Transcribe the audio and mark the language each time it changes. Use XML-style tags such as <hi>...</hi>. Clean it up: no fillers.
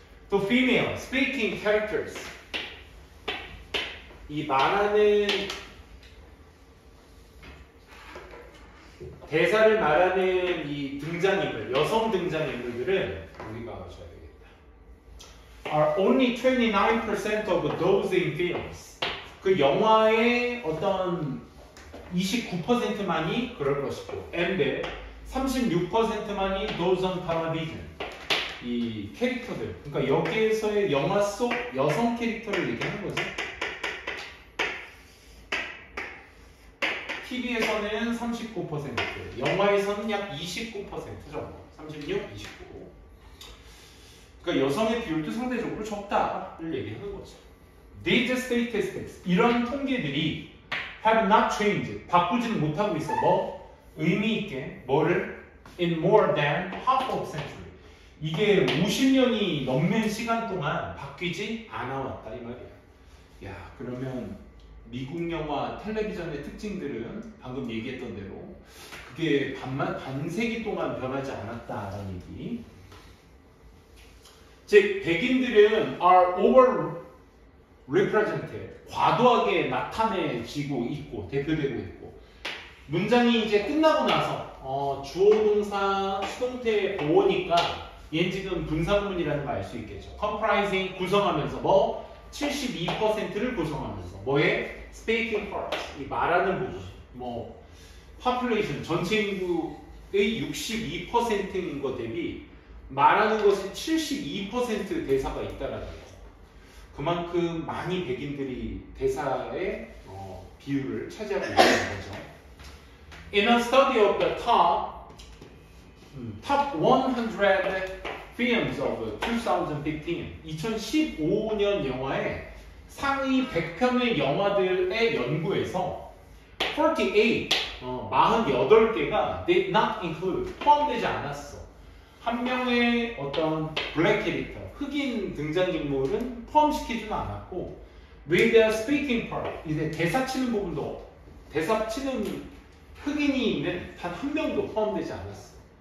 <ko>또</ko> <en>female, speaking characters,</en> <ko>이 말하는 대사를 말하는 이 등장인물, 여성 등장인물들은 우리가 아셔야 되겠다.</ko> <en>Are only 29% of those in films.</en> <ko>그 영화의 어떤 29%만이 그럴 것이고,</ko> <en>and</en> <ko>36%만이</ko> <en>those on television.</en> <ko>이 캐릭터들, 그러니까 여기에서의 영화 속 여성 캐릭터를 얘기하는 거죠. TV에서는 39%, 영화에서는 약 29% 정도, 36, 29. 그러니까 여성의 비율도 상대적으로 적다를 얘기하는 거죠.</ko> <en>These statistics,</en> <ko>이런 통계들이</ko> <en>have not changed,</en> <ko>바꾸지는 못하고 있어. 뭐? 의미 있게 뭐를?</ko> <en>In more than half of century.</en> <ko>이게 50년이 넘는 시간 동안 바뀌지 않아 왔다 이 말이야. 야, 그러면 미국 영화 텔레비전의 특징들은 방금 얘기했던 대로 그게 반세기 동안 변하지 않았다라는 얘기. 즉 백인들은</ko> <en>are overrepresented,</en> <ko>과도하게 나타내지고 있고 대표되고 있고, 문장이 이제 끝나고 나서 주어 동사 수동태 보어니까 얘는 지금 분사구문이라는 걸 알 수 있겠죠.</ko> <en>comprising,</en> <ko>구성하면서 뭐 72%를 구성하면서 뭐에?</ko> <en>speaking parts,</en> <ko>이 말하는 부분, 뭐</ko> <en>population,</en> <ko>전체 인구의 62%인 것 대비 말하는 것이 72% 대사가 있다라는 거. 그만큼 많이 백인들이 대사의 비율을 차지하고 있다는 거죠.</ko> <en>In a study of the top 100 films of 2015,</en> <ko>2015년 영화의 상위 100편의 영화들의 연구에서 48개가</ko> <en>did not include,</en> <ko>포함되지 않았어. 한 명의 어떤 블랙 캐릭터, 흑인 등장인물은 포함시키지는 않았고,</ko> <en>with the speaking part,</en> <ko>이제 대사 치는 부분도, 대사 치는 흑인이 있는 단 한 명도 포함되지 않았어.</ko>